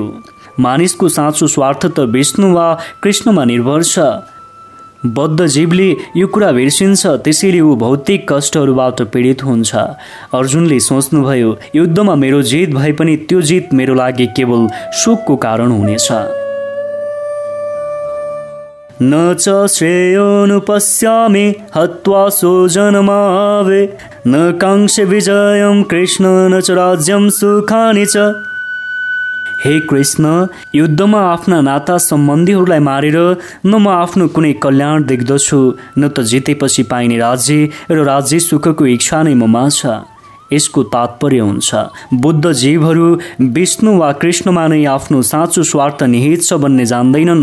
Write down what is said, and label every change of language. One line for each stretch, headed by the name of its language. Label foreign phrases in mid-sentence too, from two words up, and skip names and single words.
Nepali: मानिसको साँचो स्वार्थ त विष्णु वा कृष्णमा निर्भर छ। बद्ध जीवले यो कुरा बिर्सिन्छ, त्यसैले ऊ भौतिक कष्टहरूबाट पीडित हुन्छ। अर्जुनले सोच्नुभयो, युद्धमा मेरो जित भए पनि त्यो जित मेरो लागि केवल शोकको कारण हुनेछ।
Sanskrit: न च श्रेयोनुपश्यामि हत्वा स्वजनमावे न काङ्क्षे विजयं कृष्ण न च राज्यं सुखानि च।
Nepali: हे कृष्ण, युद्धमा आफ्ना नाता सम्बन्धीहरूलाई मारेर न म आफ्नो कुनै कल्याण देख्दछु, न त जितेपछि पाइने राज्य र राज्य सुखको इच्छा नै ममा छ। यसको तात्पर्य हुन्छ बुद्ध जीवहरू विष्णु वा कृष्णमा नै आफ्नो साँचो स्वार्थ निहित छ भन्ने जान्दैनन्।